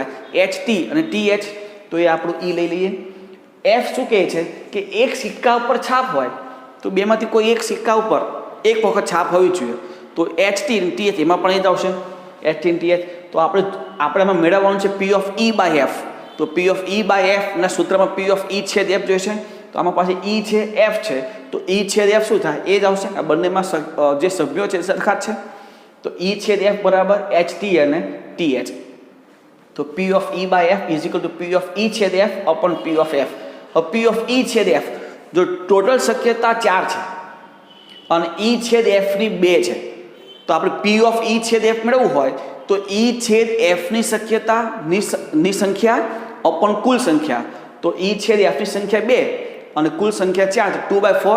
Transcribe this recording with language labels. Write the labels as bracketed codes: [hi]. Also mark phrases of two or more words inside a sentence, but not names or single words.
[gu] HT અને TH. તો એ આપણું E લઈ લઈએ. F શું કહે છે કે એક સિક્કા ઉપર છાપ હોય તો બેમાંથી કોઈ એક સિક્કા ઉપર એક વખત છાપ હોવી જોઈએ. તો HT અને TH એમાં પણ એ જ આવશે, HT અને TH. તો આપણે એમાં મેળવવાનું છે [en] P of E by F. [gu] તો [en] P of E by F [gu] ના સૂત્રમાં [en] P of E [gu] છેદ F જોઈશે. તો આમાં પાસે E છે, F છે, તો E છેદ F શું થાય? એ જ આવશે. આ બંનેમાં જે સભ્યો છે સરખા જ છે. તો E છેદ F બરાબર HT અને TH. [en] તો P of E by F is equal to P of E છેદ F upon P of F. [gu] હવે [en] P of E [gu] છેદ F જો ટોટલ શક્યતા 4 છે અને E છેદ F ની 2 છે, તો આપણે P of E છેદ F મેળવવું હોય તો E છેદ F ની શક્યતા ની સંખ્યા upon કુલ સંખ્યા. તો E છેદ F ની સંખ્યા 2 અને કુલ સંખ્યા 4, તો 2/4.